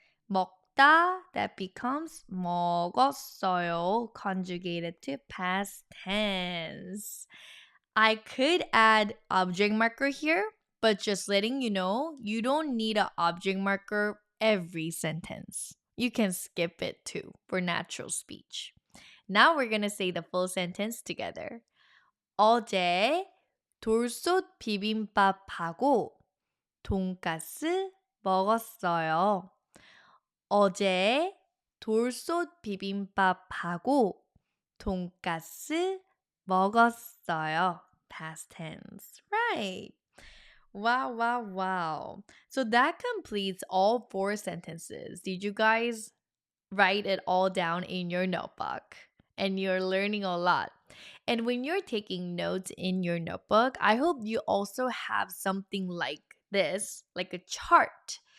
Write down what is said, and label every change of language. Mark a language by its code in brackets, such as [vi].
[en] 먹다, that becomes 먹었어요, conjugated to past tense. I could add object marker here, but just letting you know, you don't need an object marker every sentence. You can skip it too for natural speech. Now we're going to say the full sentence together. [ko] 어제 돌솥 비빔밥하고 돈가스 먹었어요. 어제 돌솥 비빔밥하고 돈가스 먹었어요. [en] Past tense. Right. Wow. So that completes all 4 sentences. Did you guys write it all down in your notebook? And you're learning a lot. And when you're taking notes in your notebook, I hope you also have something like this, like a chart.